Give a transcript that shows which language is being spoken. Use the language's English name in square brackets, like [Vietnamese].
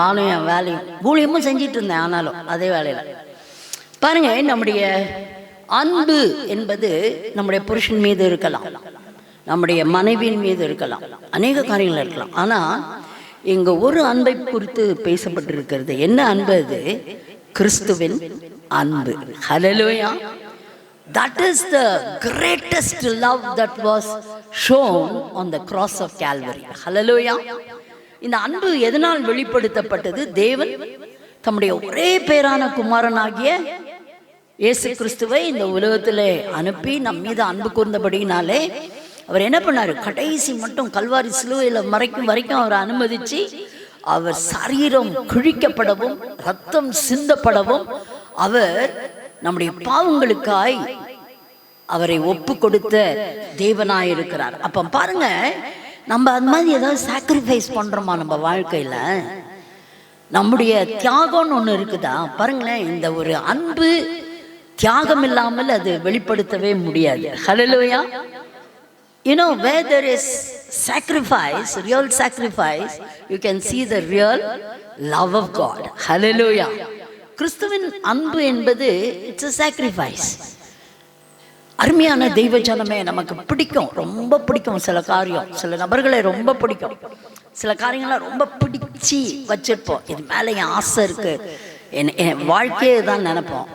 [Tamil] நானும் என் வேலையும் ஊழியமும் செஞ்சிட்டு இருந்தேன். ஆனாலும் அதே வேலையில் பாருங்க, நம்முடைய அன்பு என்பது நம்முடைய புருஷன் மீது இருக்கலாம், நம்முடைய மனைவியின் மீது இருக்கலாம், அநேக காரியங்கள் இருக்கலாம். ஆனால் இங்க ஒரு அன்பை குறித்து பேசப்பட்டிருக்கிறது. என்ன அன்பு அது? கிறிஸ்துவின் அன்பு. ஹல்லேலூயா. [English] That is the greatest love that was shown on the cross of Calvary. [Tamil] ஹல்லேலூயா. இந்த அன்பு எதனால் வெளிப்படுத்தப்பட்டது? தேவன் தம்முடைய ஒரே பேரான குமாரனாகிய இயேசு கிறிஸ்துவை இந்த உலகத்திலே அனுப்பி நம் மீது அன்பு கூர்ந்தபடினாலே அவர் என்ன பண்ணாரு? கடைசி மட்டும் கல்வாரி சிலுவையில் மறைக்கும் வரைக்கும் அவர் அனுமதிச்சு, அவர் சரீரம் கிழிக்கப்படவும் ரத்தம் சிந்தப்படவும் அவர் நம்முடைய பாவங்களுக்காய் அவரை ஒப்பு கொடுத்த தேவனாயிருக்கிறார். அப்ப பாருங்க, நம்ம அந்த மாதிரி ஏதாவது சாக்ரிஃபைஸ் பண்றோமா நம்ம வாழ்க்கையில? நம்முடைய தியாகம்னு ஒண்ணு இருக்குதா? பாருங்களேன், இந்த ஒரு அன்பு தியாகம் இல்லாமல் அது வெளிப்படுத்தவே முடியாது. ஹல்லேலூயா. [English] You know, where there is sacrifice, real sacrifice, you can see the real love of God. Hallelujah. [Tamil] கிறிஸ்துவின் அன்பு என்பது [English] it's a sacrifice. [Tamil] அருமையான தெய்வ ஜனமே, நமக்கு பிடிக்கும், ரொம்ப பிடிக்கும் சில காரியம், சில நபர்களை ரொம்ப பிடிக்கும், சில காரியங்களை ரொம்ப பிடிச்சி வச்சிருப்போம். இது மேலே என் ஆசை இருக்கு, என் வாழ்க்கையை தான் நினைப்போம்.